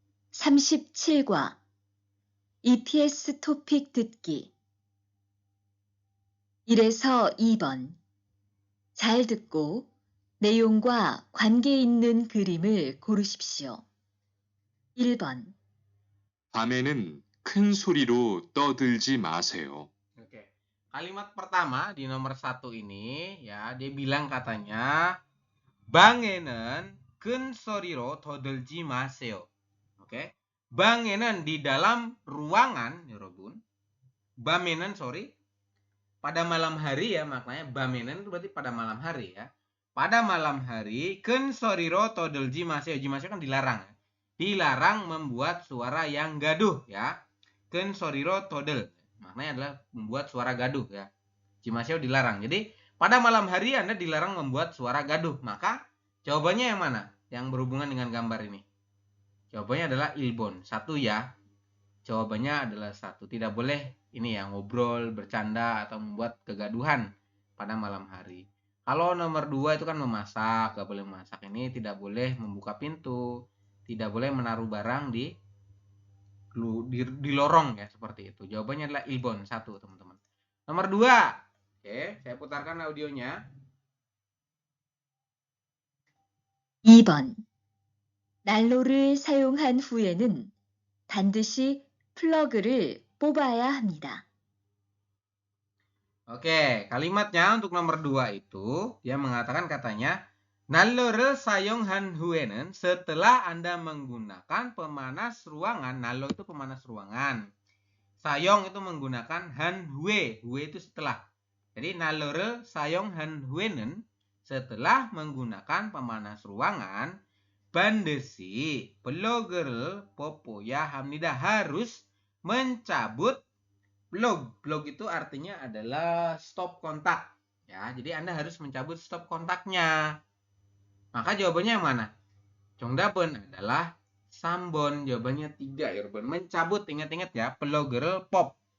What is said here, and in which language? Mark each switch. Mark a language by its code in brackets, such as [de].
[ko] 37과 EPS 토픽 듣기 1에서 2번. 잘 듣고 내용과 관계 있는 그림을 고르십시오. 1번. 밤에는 큰 소리로 떠들지 마세요. [id] Oke. Kalimat pertama di nomor 1 ini ya, dia bilang katanya [ko] 방에는 큰 소리로 떠들지 마세요. [id] Oke. [ko] 방에는 [id] di dalam ruangan, [ko] 여러분. 밤에는 [id] sorry. Pada malam hari ya, maknanya 밤에는 itu berarti pada malam hari ya. Pada malam hari [ko] 큰 소리로 떠들지 마세요. [id] Jimaseo kan dilarang. Dilarang membuat suara yang gaduh ya. [ko] 큰 소리로 떠들. [id] Maknanya adalah membuat suara gaduh ya. Jimaseo dilarang. Jadi pada malam hari Anda dilarang membuat suara gaduh. Maka jawabannya yang mana? Yang berhubungan dengan gambar ini. Jawabannya adalah ilbon. 1 ya. Jawabannya adalah 1. Tidak boleh ini ya ngobrol, bercanda atau membuat kegaduhan pada malam hari. Kalau nomor 2 itu kan memasak, gak boleh memasak. Ini tidak boleh membuka pintu, tidak boleh menaruh barang di lorong ya, seperti itu. Jawabannya adalah ilbon 1 teman-teman. Nomor 2. Oke, saya putarkan audionya. [ko] 2번. 난로를 사용한 후에는 반드시 플러그를 뽑아야 합니다. [id] Oke, kalimatnya untuk nomor 2 itu dia mengatakan katanya [ko] 난로를 사용한 후에는 [id] setelah Anda menggunakan pemanas ruangan. [ko] 난로 [id] itu pemanas ruangan. [ko] 사용 [id] itu menggunakan han hue. Hue itu setelah. Jadi [ko] 난로를 사용한 후에는 [id] setelah menggunakan pemanas ruangan [ko] 반드시 플러그를 뽑아야 합니다. [id] Harus mencabut plug. Plug itu artinya adalah stop kontak. Ya, jadi Anda harus mencabut stop kontaknya. Maka jawabannya yang mana? [ko] 정답은 [id] adalah Sambon, jawabannya 3 ya, Ruben. Mencabut, ingat-ingat ya, pelogger pop.